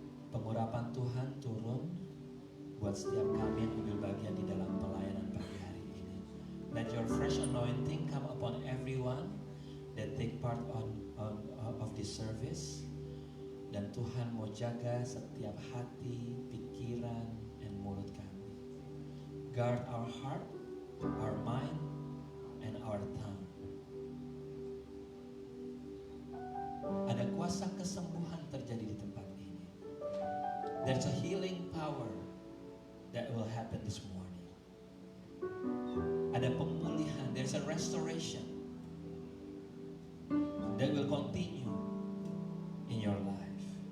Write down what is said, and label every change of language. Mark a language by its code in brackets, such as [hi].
[id] Pengurapan Tuhan turun buat setiap kami yang ambil bagian di dalam pelayanan pagi hari ini. [en] Let your fresh anointing come upon everyone that take part of this service. [id] Dan Tuhan mau jaga setiap hati, pikiran, dan mulut kami. [en] Guard our heart, our mind, and our tongue. [id] Ada kuasa kesembuhan terjadi di tempat ini. [en] There's a healing power that will happen this morning. [id] Ada pemulihan, [en] there's a restoration that will continue in your life.